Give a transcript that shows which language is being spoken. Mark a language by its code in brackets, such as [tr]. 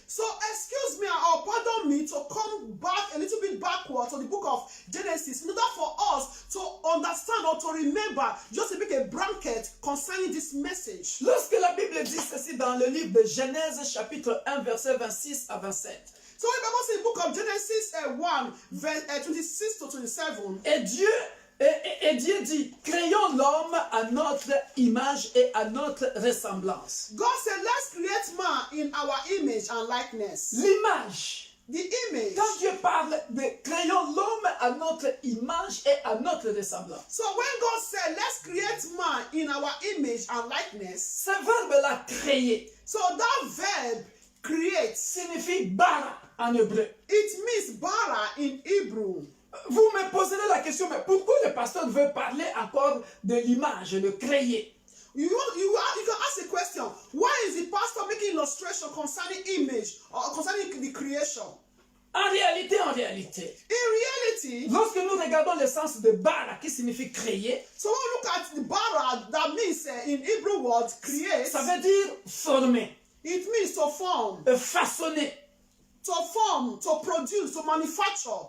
[en] so excuse me or pardon me to come back a little bit backward to the book of Genesis in order for us to understand or to remember, just to make a blanket concerning this message. [fr] Lorsque la Bible dit ceci dans le livre de Genèse chapitre 1 verset 26 à 27. [en] So the Bible says in the book of Genesis 1 verse 26 to 27. [fr] Et Dieu dit, créons l'homme à notre image et à notre ressemblance. [en] God said, let's create man in our image and likeness. [fr] L'image. [en] The image. [fr] Quand Dieu parle de créons l'homme à notre image et à notre ressemblance, [en] So when God said, let's create man in our image and likeness, [fr] ce verbe-là, créer, [en] so that verb create, [fr] signifie bara en hébreu. [en] it means bara in Hebrew. [fr] Vous me poserez la question, mais pourquoi le pasteur veut parler encore de l'image, de créer? [en] You can ask a question. Why is the pastor making illustration concerning image or concerning the creation? [fr] En réalité, [en] In reality, [fr] lorsque nous regardons le sens de bara, qui signifie créer, [en] so when we look at the bara, that means in Hebrew word, create, [fr] ça veut dire former, [en] it means to form, [fr] façonner. [en] to produce, to manufacture.